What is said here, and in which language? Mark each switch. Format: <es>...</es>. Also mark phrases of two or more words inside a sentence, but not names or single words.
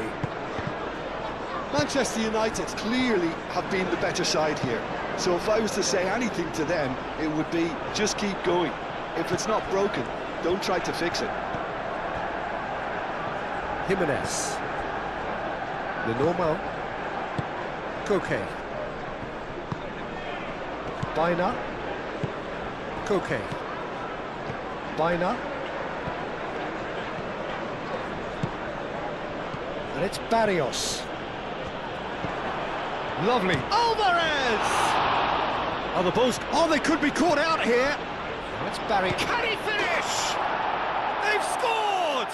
<en>Manchester United clearly have been the better side here. So if I was to say anything to them, it would be just keep going. If it's not broken, don't try to fix it. Jimenez. The normal. Koke. Baina. Koke. Bina. And it's Barrios. Lovely. Alvarez! Oh, the ball's... Oh, they could be caught out here. That's Barry. Can he finish? They've scored!</en>